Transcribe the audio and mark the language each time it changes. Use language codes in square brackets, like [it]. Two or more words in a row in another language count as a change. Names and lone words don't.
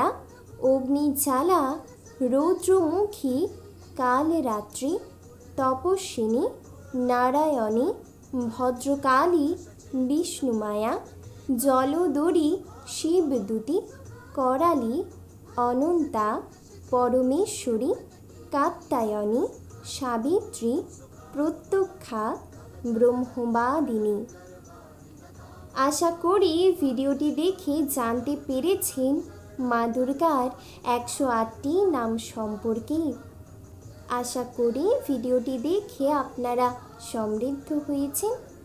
[bn] অগ্নিজ্বালা, রৌদ্রমুখী, কালরাত্রি, তপস্বিনী, নারায়ণী, ভদ্রকালী, বিষ্ণুমায়া, জলদরী, শিবদূতী, করালী, অনন্তা, পরমেশ্বরী, কাত্যায়নী, সাবিত্রী, প্রত্যক্ষা, ব্রহ্মবাদিনী। আশা করি ভিডিওটি দেখে জানতে পেরেছেন মা দুর্গার 108টি নাম সম্পর্কে। আশা করি ভিডিওটি দেখে আপনারা সমৃদ্ধ হয়েছেন।